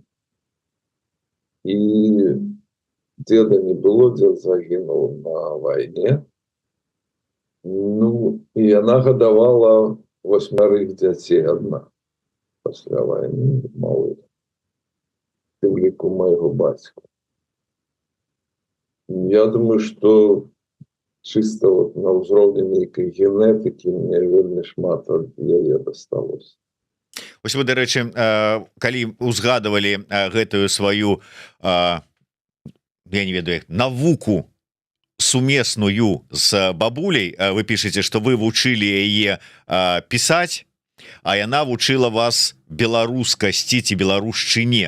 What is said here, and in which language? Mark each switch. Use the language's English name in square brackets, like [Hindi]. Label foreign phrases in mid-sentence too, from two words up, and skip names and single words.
[Belarusian] І деда не было, дед загінуў на вайне. Ну, і яна гадавала 8 дзяцей адна пасля вайны, малых, у ліку майго бацьку. [Russian] Я думаю, что чисто вот [Belarusian] на ўзроўні нейкай генетыкі мне вельмі шмат ад яе дасталося. Вось вы, дарэчы, калі узгадывалі гэтую сваю я не ведаю навуку сумесную з бабуляй, вы пішаце, што вы вучылі яе пісаць, а яна вучыла вас беларускасці ці беларушчыне.